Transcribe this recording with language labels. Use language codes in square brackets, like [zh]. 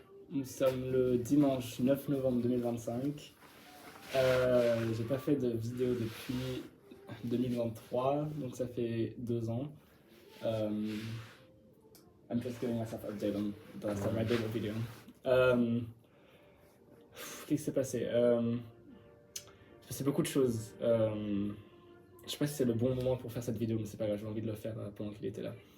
[fr] Nous sommes le dimanche 9 novembre 2025. J'ai pas fait de vidéo depuis 2023, donc ça fait 2 ans. [en] I'm just giving myself an update on the last time I did a video. [fr] Qu'est-ce qui s'est passé? Il s'est passé beaucoup de choses. Je sais pas si c'est le bon moment pour faire cette vidéo, mais c'est pas grave, j'ai envie de le faire pendant qu'il était là.